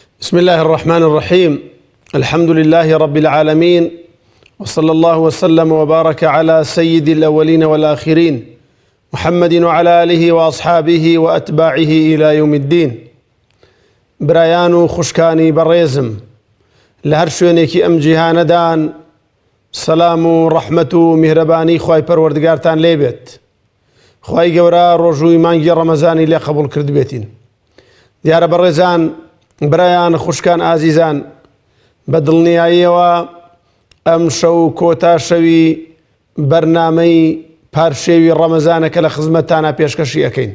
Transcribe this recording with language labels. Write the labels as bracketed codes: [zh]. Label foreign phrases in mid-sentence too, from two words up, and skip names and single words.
[ar] بسم الله الرحمن الرحيم. الحمد لله رب العالمين، وصلى الله وسلم وبارك على سيد الأولين والآخرين محمد وعلى آله وأصحابه وأتباعه إلى يوم الدين. [ckb] برایان خوشکانی بەڕێزم لە هەر شوێنێکی ئەم جیهانەدان سەلام و ڕەحمەت و میهرەبانی خوای پەروەردگارتان لێبێت. خوای گەورە ڕۆژووی مانگی ڕەمەزانی لێ قبول کرد بێتین. دیارە بەڕێزان، برایان خوشکان ئازیزان، بە دڵنیاییەوە ئەم شەو کۆتا شەوی بەرنامەی پارشێوی ڕەمەزانەکە لە خزمەتتانە پێشکەشی ئەەکەین.